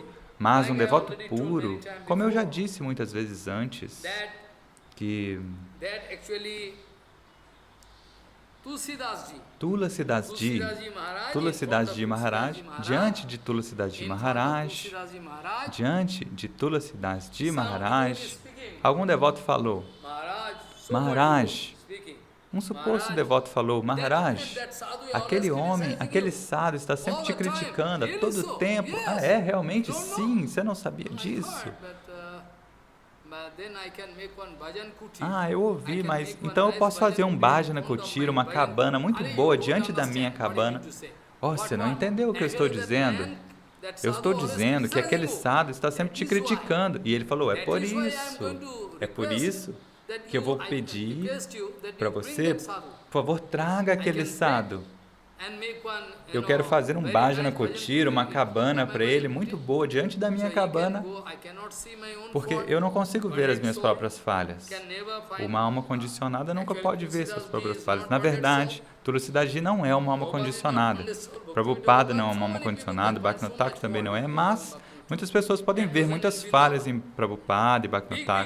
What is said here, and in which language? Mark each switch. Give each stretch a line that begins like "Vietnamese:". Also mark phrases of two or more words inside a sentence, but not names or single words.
Portuguese: Mas um devoto puro, como eu já disse muitas vezes antes, que Tulsidas Ji Maharaj, diante de Tulsidas Ji Maharaj, algum devoto falou, Maharaj, um suposto devoto falou, Maharaj, aquele homem, aquele sadhu está sempre te criticando a todo tempo. Ah, é? Realmente? Sim, você não sabia disso? Ah, eu ouvi, mas então eu posso fazer um
Hindi: भजन कुटीर,
Portuguese: uma cabana muito boa diante da minha cabana. Oh, você não entendeu o que eu estou dizendo? Eu estou dizendo que aquele sadhu está sempre te criticando. E ele falou, é por isso que eu vou pedir para você, por favor, traga aquele sadhu. Eu quero fazer um
Hindi: भजन कुटीर,
Portuguese: uma cabana para ele, muito boa, diante da minha cabana, porque eu não consigo ver as minhas próprias falhas. Uma alma condicionada nunca pode ver suas próprias falhas. Na verdade, Tulsidas Ji não é uma alma condicionada. Prabhupada não é uma alma condicionada, Bhaktivinoda Thakur também não é, mas muitas pessoas podem ver muitas falhas em Prabhupada e Bhaktivinoda Thakur.